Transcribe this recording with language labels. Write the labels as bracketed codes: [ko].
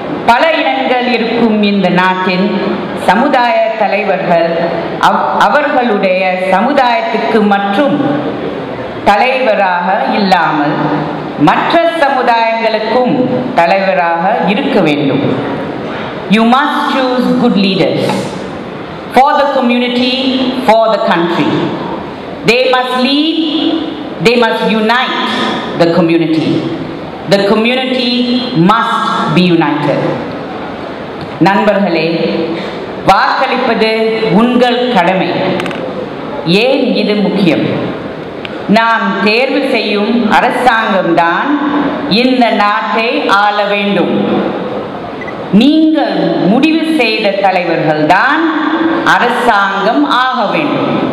[ta] பல இனங்கள் இருக்கும் இந்த நாட்டின் சமுதாய தலைவர்கள் அவர்களுடைய சமுதாயத்துக்கு மற்றும் தலைவராக இல்லாமல் மற்ற சமுதாயங்களுக்கும் தலைவராக இருக்க வேண்டும். [en] You must choose good leaders for the community, for the country. They must lead. They must unite the community. The community must be united. [ta] நண்பர்களே, வாக்களிப்பது உங்கள் கடமை. ஏன் இது முக்கியம்? நாம் தேர்வு செய்யும் அரசாங்கம்தான் இந்த நாட்டை ஆள வேண்டும். நீங்கள் முடிவு செய்த தலைவர்கள்தான் அரசாங்கம் ஆக வேண்டும்.